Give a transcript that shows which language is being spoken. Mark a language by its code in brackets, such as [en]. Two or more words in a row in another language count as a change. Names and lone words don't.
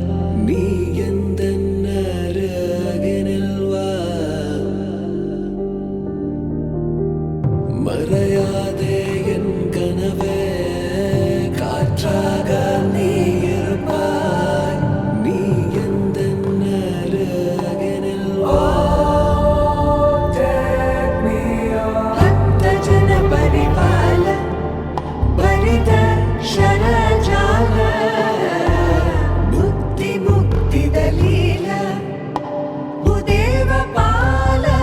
[ta] நீ எந்த அருகினில் வா. மறையாதே என் கனவே காற்றாக நீ இருப்பாய். நீ எந்த அருகினில் வா. [sa] भक्त जन परिपाल भरित शरजाल बुद्धि मुक्ति दलील भूदेव पाल